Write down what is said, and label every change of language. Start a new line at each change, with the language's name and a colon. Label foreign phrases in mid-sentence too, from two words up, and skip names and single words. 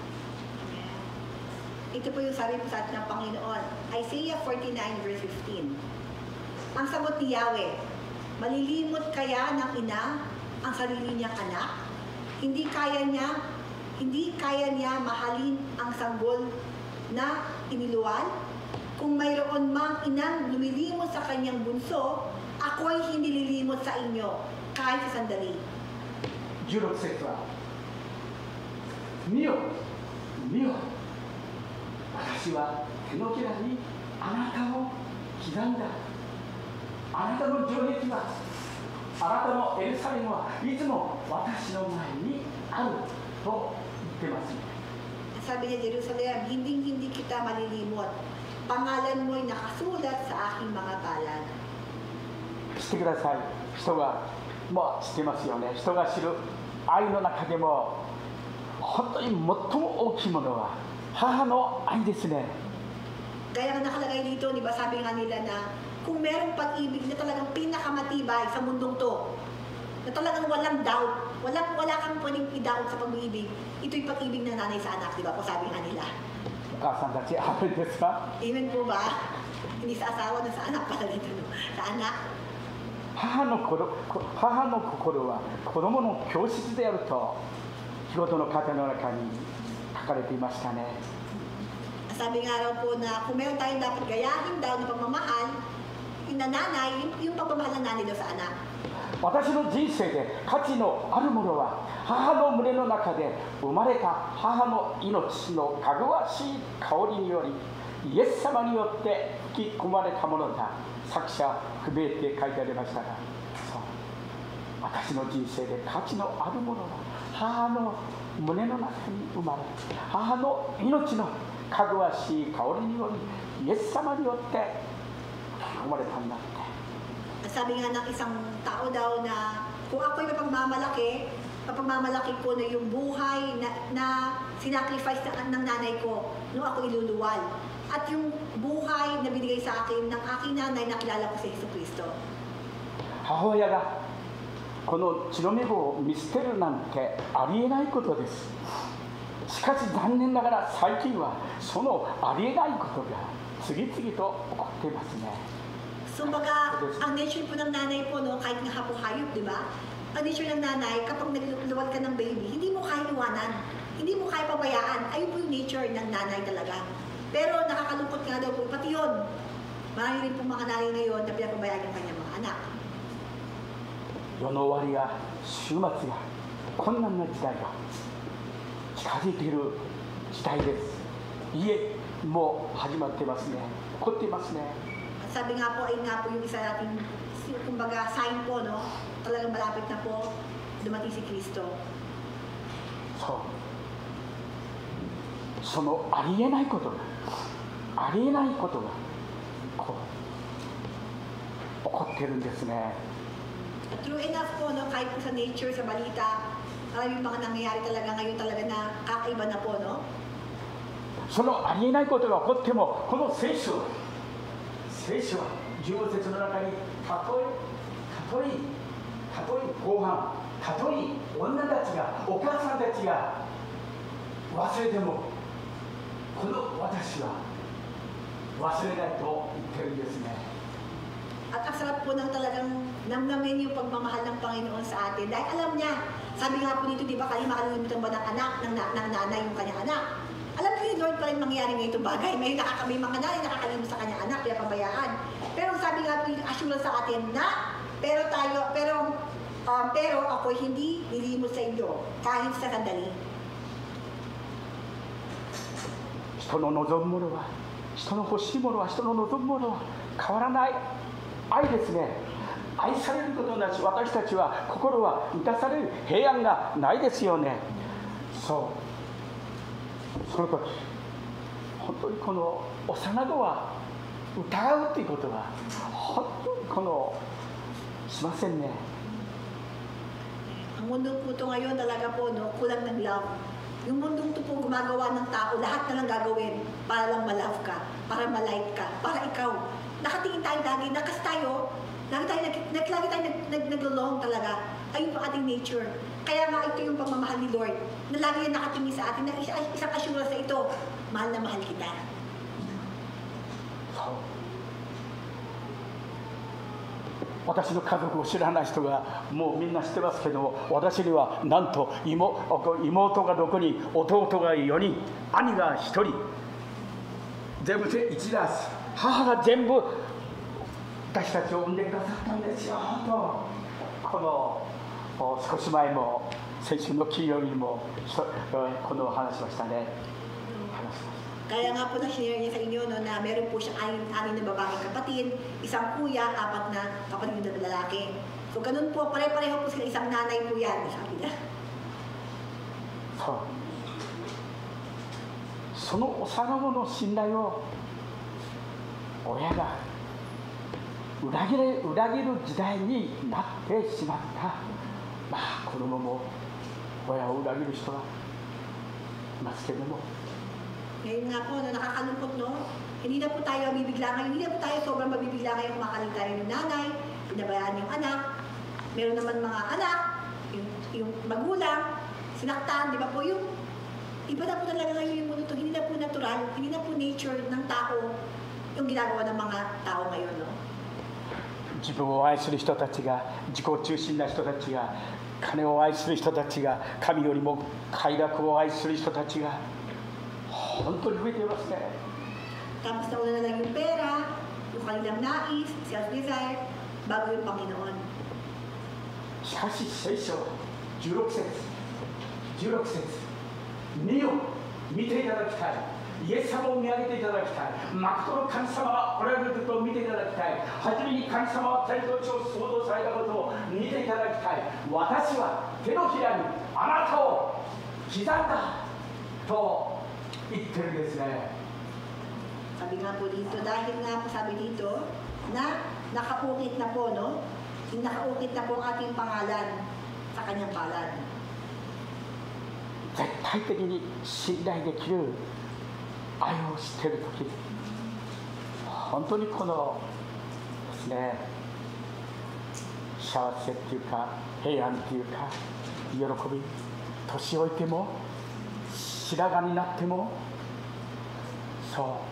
Filipino: Ito po yung sabi po sa atin ng Panginoon. Isaiah 49 verse 15. Ang sagot ni Yahweh, malilimot kaya ng ina ang sarili niyang anak? Hindi kaya niya mahalin ang sanggol na iniluwal? Kung mayroon mang inang lumilimot sa kanyang bunso, ako ay hindi lilimot sa inyo kahit sa sandali.
Japanese: 16 節は、見よ、見よ、私は手のひらにあなたを刻んだ。あなたの情熱は、あなたのエルサレムはいつも私の前にあると言ってますね。
Filipino: Sabi niya, Jerusalem, hindi kita malilimot. Pangalan mo'y nakasulat sa aking mga palad.
Japanese: 知ってください。人がもう知ってますよね。人が知る愛の中でも本当に最も大きいものは母の愛ですね。
Filipino: Kaya nga nakalagay dito, di ba, sabi nga nila na kung merong pag-ibig na talagang pinakamatibay sa mundong to, na talagang walang doubt, wala kang pwedeng i-doubt sa pag-ibig, ito'y pag-ibig ng nanay sa anak, di ba po, sabi nga nila.
Japanese: お母さんたちあるんですか？
Filipino: Amen po ba? Hindi sa asawa na sa anak pala dito, no? Sa anak.
Japanese: 母の心は子供の教室であると仕事の方の中に書かれていましたね。
Filipino: Sabi nga raw po na kung meron tayong dapat gayahin daw na pagmamahal, nanay, yung pagmamahal ng nanay daw sa anak.
Japanese: 私の人生で価値のあるものは母の胸の中で生まれた母の命のかぐわしい香りによりイエス様によって吹き込まれたものだ。作者不明って書いてありましたが、そう、私の人生で価値のあるものは母の胸の中に生まれ、母の命のかぐわしい香りによりイエス様によって吹き込まれたんだって。
Filipino: Sabi nga ng isang tao daw na kung ako'y mapagmamalaki ko na yung buhay na sinacrifice ng nanay ko nung ako iluluwal. At yung buhay na binigay sa akin ng aking nanay na kilala ko si Jesucristo.
Japanese: 母親がこの血のみ子を見捨てるなんてありえないことです。しかし残念ながら最近はそのありえないことが次々と起こっていますね。
Filipino: So baga, ang nature po ng nanay po, no, kahit nga po hayop, di ba? Ang nature ng nanay, kapag nagluwal ka ng baby, hindi mo kaya iwanan. Hindi mo kaya pabayaan. Ayun po yung nature ng nanay talaga. Pero nakakalungkot nga daw po, pati yun. Marami rin po mga nanay ngayon na pinapabayaan yung kanyang mga anak.
Japanese: 世の終わりが終末が困難な時代が近づいている時代です。いえ、もう始まってますね。起こっていますね。
Filipino: Sabi nga po, ayun nga po yung isa nating, kumbaga, sign po, no? Talagang malapit na po dumating si Kristo.
Japanese: そう。そのありえないことがこう起こってるんですね。
English: True enough
Filipino: po, no? Kahit po sa nature, sa balita, maraming mga nangyayari talaga ngayon talaga na kakaiba na po, no?
Japanese: そのありえないことが起こっても、この聖書は15節の中にたとえ後半、たとえ女たちが、お母さんたちが忘れても、この私は忘れないと言ってるんですね。
Filipino: At ang sarap po ng talagang namnamin yung pagmamahal ng Panginoon sa atin. Dahil alam niya, sabi nga po dito, di ba, makalimutan ba ng anak, ng nanay yung kanyang anak. Alam niyo, Lord pa rin mangyayari ng itong bagay. May mga nanay nakakalimot sa kanyang anak, kaya pabayaan. Pero sabi nga po yung assurance sa atin na, pero ako'y hindi nilimot sa inyo, kahit sa sandali.
Japanese: 人の望むものは、人の欲しいものは、人の望むものは変わらない愛ですね。愛されることなし、私たちは心は満たされる平安がないですよね。そう、その時本当にこの幼子は疑うということは本当にしませんね。
Filipino: Ang mundo po ito ngayon talaga po, no, kulang ng love. Yung mundong ito po gumagawa ng tao, lahat na lang gagawin para lang ma-love ka, para ma-like ka, para ikaw. Nakatingin tayo lagi, nakas tayo, lagi tayo nag-long talaga. Ayun po ating nature. Kaya nga ito yung pagmamahal ni Lord, na lagi yan nakatingin sa atin, na isang assurance na ito, mahal na mahal kita.
Japanese: 私の家族を知らない人がもうみんな知ってますけども、私にはなんと妹が6人、弟が4人、兄が1人、全部で1ダース、母が全部私たちを産んでくださったんですよ。この少し前も先週の金曜日にもこの話しましたね。
Filipino: Kaya nga po na-share niya sa inyo no, na meron po siya anim na babaeng kapatid, isang kuya, 4 na kapatid na lalaki. So ganun po, pare-pareho po sila, isang nanay po yan, sabi niya.
Japanese: その幼子の信頼を親が裏切る時代になってしまった。まあ子供も親を裏切る人はいますけども。
Filipino: Ngayon nga po, na nakakalungkot, no? Hindi na po tayo mabibigla ngayon, hindi na po tayo sobrang mabibigla ngayon kumakalit tayo ng nanay, pinabayaan yung anak. Meron naman mga anak, yung magulang, sinaktan, di ba po? Yung iba na po talaga ngayon yung mundo to, hindi na po natural, hindi na po nature ng tao yung ginagawa ng mga tao ngayon, no?
Japanese: 自分を愛する人たちが、自己中心な人たちが、金を愛する人たちが、神よりも快楽を愛する人たちが 本当に増えていますね。
Filipino: Tapos nauna na lang yung pera, yung kanilang nais, self-desire, bago yung Panginoon.
Japanese: しかし聖書16節見よ、見ていただきたい。イエス様を見上げていただきたい。誠の神様はおられることを見ていただきたい。はじめに神様は天と地を創造されたことを見ていただきたい。私は手のひらにあなたを刻んだと
Filipino: Sabi nga po dito, dahil nga po sabi dito, na nakaukit na po, no? Nakaukit na po ang ating pangalan sa kanyang palad.
Japanese: 絶対的に信頼できる愛を知っているとき、本当にこのですね、幸せっていうか、平安っていうか、喜び、年老いても 白髪になっても、そう